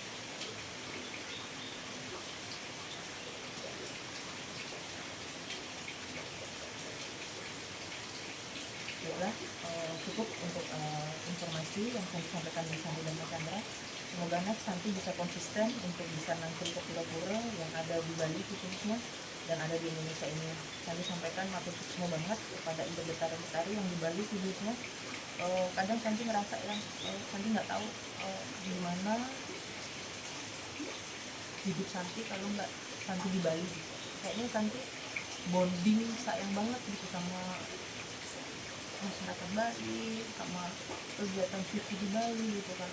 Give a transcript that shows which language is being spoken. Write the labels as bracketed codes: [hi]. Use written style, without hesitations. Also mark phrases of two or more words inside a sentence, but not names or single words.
[id] Baiklah, cukup untuk informasi yang saya sampaikan di Santi dan Mas Chandra. Semoga Santi bisa konsisten untuk bisa nangkep ke pura-pura yang ada di Bali khususnya dan ada di Indonesia ini. Santi sampaikan [ban] matur suksma [id] banget kepada ibu betari-betari yang di Bali khususnya. Kadang Santi ngerasa ya, Santi nggak tahu gimana hidup Santi kalau nggak Santi di Bali. Kayaknya Santi bonding sayang banget gitu sama masyarakat Bali, sama kegiatan suci di Bali gitu kan.